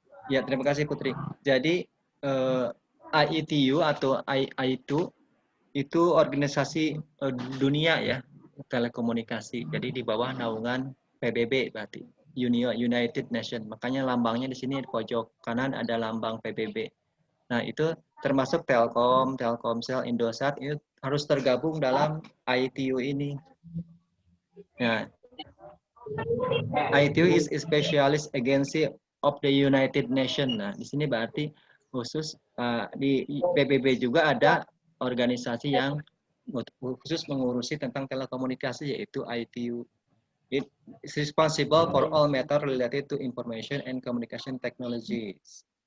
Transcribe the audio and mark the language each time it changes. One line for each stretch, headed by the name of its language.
Indonesian: Ya, terima kasih Putri. Jadi IETU atau IITU itu organisasi dunia ya, telekomunikasi. Jadi di bawah naungan PBB berarti, United Nations. Makanya lambangnya di sini di pojok kanan ada lambang PBB. Nah, itu termasuk Telkom, Telkomsel, Indosat itu harus tergabung dalam IETU ini.
English: Nah, IETU is a specialist agency of the United Nations.
Indonesian: Nah, di sini berarti khusus di PBB juga ada organisasi yang khusus mengurusi tentang telekomunikasi, yaitu IETU.
English: It is responsible for all matter related to information and communication technologies.